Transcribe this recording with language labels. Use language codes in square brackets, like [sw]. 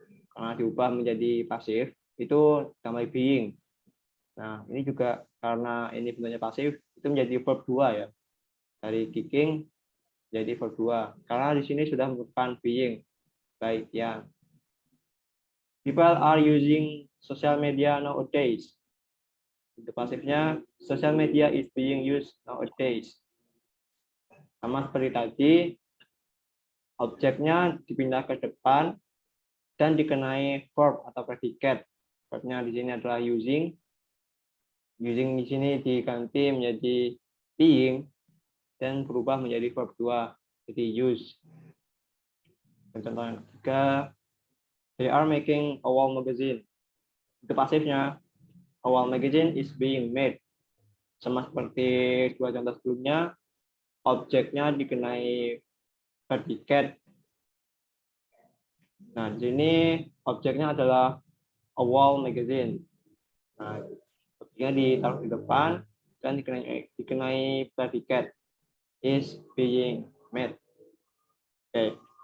[id] Karena diubah menjadi pasif, itu ditambah being. Nah, ini juga karena ini bentuknya pasif, itu menjadi verb 2 ya. Dari kicking jadi verb 2. Karena di sini sudah merupakan being. Baik ya. [en] People are using social media nowadays. [id] Untuk pasifnya, [en] social media is being used nowadays. [id] Sama seperti tadi, objeknya dipindah ke depan dan dikenai verb atau predikat. Verbnya di sini adalah using. Using di sini diganti menjadi being dan berubah menjadi verb 2, jadi use. Dan contoh yang ketiga, [en] they are making a wall magazine. [id] Itu pasifnya, [en] a wall magazine is being made. [id] Sama seperti dua contoh sebelumnya, objeknya dikenai predikat. Nah, di sini objeknya adalah a wall magazine. Nah, objeknya ditaruh di depan dan dikenai predikat is being made. Oke.